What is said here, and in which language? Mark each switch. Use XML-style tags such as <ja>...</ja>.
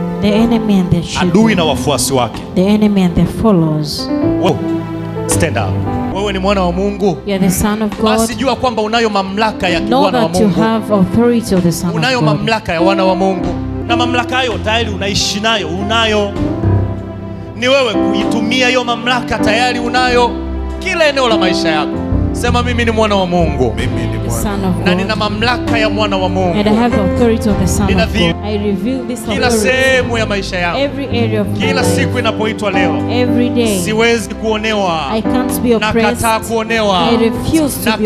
<en>the enemy and their children,</en> <sw>adui na wafuasi wake,</sw> <en>the enemy and their followers. Stand up.</en> <sw>Wewe ni mwana wa Mungu.</sw> <en>You are the son of God.</en> <sw>Basi jua kwamba unayo mamlaka ya wana wa Mungu.</sw> <en>Know that you have authority of the son of God.</en> <sw>Unayo mamlaka ya wana wa Mungu. Na mamlaka hayo tayari unaishi nayo, unayo. Ni wewe kuitumia hiyo mamlaka, tayari unayo kila eneo la maisha yako. Sema mimi ni mwana wa Mungu. Mimi ni mwana na nina mamlaka ya mwana wa Mungu.</sw> <en>And I have the authority of the Son of God. I reveal this authority.</en> <sw>Kila sehemu ya maisha yangu.</sw> <en>Every area of my life.</en> <sw>Kila siku inapoitwa leo.</sw> <en>Every day.</en> <sw>Siwezi kuonewa.</sw> <en>I can't be oppressed.</en> <sw>Nakataa kuonewa.</sw> <en>I refuse to be oppressed.</en>